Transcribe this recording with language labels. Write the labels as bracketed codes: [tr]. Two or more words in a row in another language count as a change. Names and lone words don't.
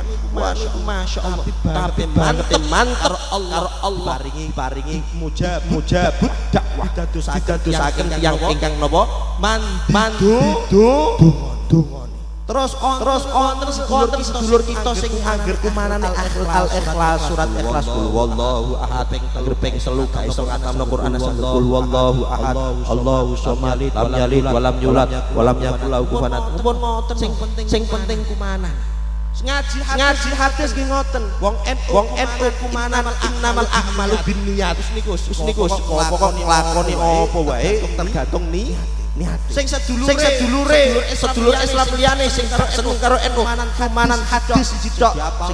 [jv] Masyaallah tapi mantar Allah paringi mujabud dakwah dadosaken tiyang ingkang napa mandu terus sedulur kita sing angger kumanane al-ikhlas surat ikhlas [ar] قل هو الله أحد [jv] ping 3 gak iso ngatamno Quran [ar] قل هو الله أحد الله الصمد لم يلد ولم يولد ولم يكن له كفوا أحد. [jv] Pun ngoten sing penting kumanan. Ngaji hadis ki ngoten. Wong NU kumanan [ar] إنما الأعمال بالنيات. [jv] Wis niku pokok nglakoni apa wae tergantung niat. sing sedulure sedulur Islam liyane sing gak seneng karo NU kumanan hadis siji tok sing